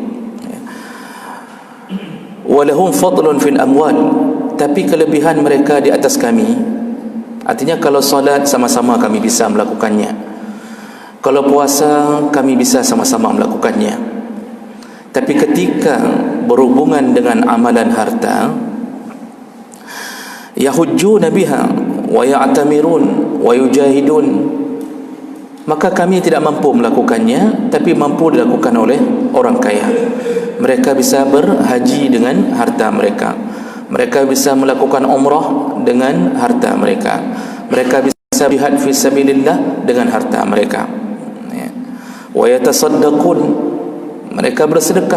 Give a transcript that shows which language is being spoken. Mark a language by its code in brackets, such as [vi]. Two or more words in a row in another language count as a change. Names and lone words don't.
[ar] ولهم فضل في الأموال, [id] tapi kelebihan mereka di atas kami. Artinya kalau salat sama-sama kami bisa melakukannya, kalau puasa kami bisa sama-sama melakukannya. Tapi ketika berhubungan dengan amalan harta, [ar] يحجون بها ويعتمرون ويجاهدون, [id] maka kami tidak mampu melakukannya, tapi mampu dilakukan oleh orang kaya. Mereka bisa berhaji dengan harta mereka, mereka bisa melakukan umrah dengan harta mereka, mereka bisa [ar] جهاد في سبيل الله [id] dengan harta mereka, [ar] ويتصدقون, [id] mereka bersedekah.